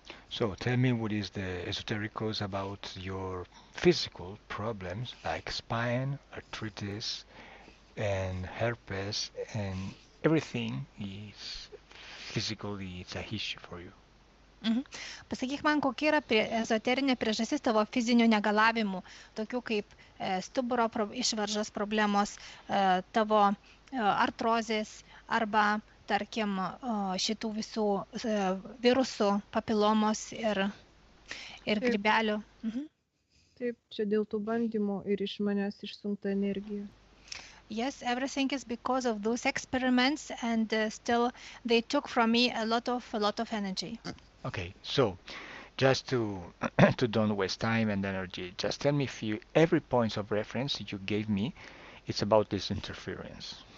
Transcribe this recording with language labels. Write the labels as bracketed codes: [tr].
[en] So tell me, what is the esoteric cause about your physical problems like spine, arthritis, and herpes, and everything is physically, it's a issue for you. [lt] Pasakyk man, kokia yra ezoterinė priežastis tavo fizinių negalavimų, tokių kaip stuburo išvaržos problemos, tavo artrozės arba, tarkim, šitų visų virusų, papilomos ir grybelių. Taip, čia dėl tų bandymų ir iš manęs išsunkta energija. [en] Yes, everything is because of those experiments, and still they took from me a lot of energy. Okay, so just to don't waste time and energy, just tell me every point of reference you gave me, it's about this interference.